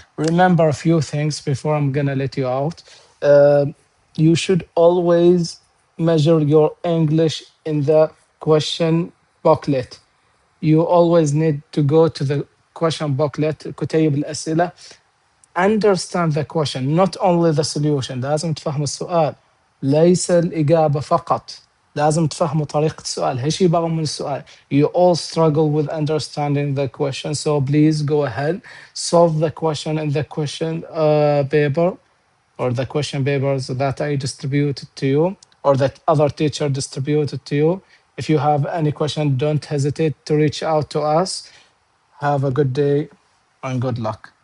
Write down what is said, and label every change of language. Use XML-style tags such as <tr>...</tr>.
<en>Remember a few things before I'm gonna let you out. Uh, you should always measure your English in the question booklet. You always need to go to the question booklet</en> <ar>كتيب الأسئلة.</ar> <en>Understand the question, not only the solution.</en> <ar>لازم تفهم السؤال، ليس الإجابة فقط. لازم تفهموا طريقة السؤال، ايش يبغوا من السؤال.</ar> <en>You all struggle with understanding the question, so please go ahead, solve the question in the question paper, or the question papers that I distributed to you, or that other teacher distributed to you. If you have any question, don't hesitate to reach out to us. Have a good day and good luck.</en>